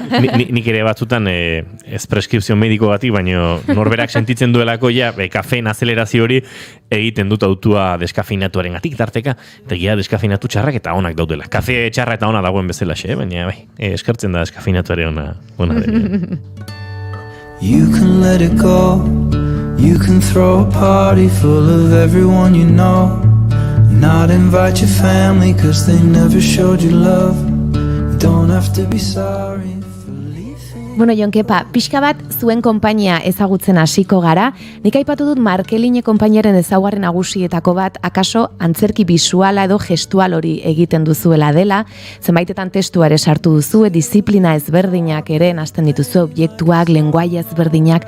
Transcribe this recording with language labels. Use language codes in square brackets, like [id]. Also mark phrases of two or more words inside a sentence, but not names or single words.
[eu] Nik ere batzutan ez preskripzio mediko batik, baina norberak sentitzen duelako ja, kafeen azelerazio hori egiten dut autua deskafinatuaren gatik tarteka, eta gira deskafinatu txarrak eta onak daudela. Kafe txarra eta ona dagoen bezala xe, baina bai, eskertzen da deskafinatuare ona dela. [en] You can let it go. You can throw a party full of everyone you know. Not invite your family cause they never showed you love. You don't have to be sorry. [eu] Bueno, Jonkepa, pixka bat zuen konpainia ezagutzen hasiko gara. Nik aipatu dut Markeline konpainiaren ezaugarri nagusietako bat, akaso antzerki bisuala edo gestual hori egiten duzuela dela. Zenbaitetan testua ere sartu duzue, disiplina ezberdinak ere nahasten dituzu, objektuak, lengoaia ezberdinak.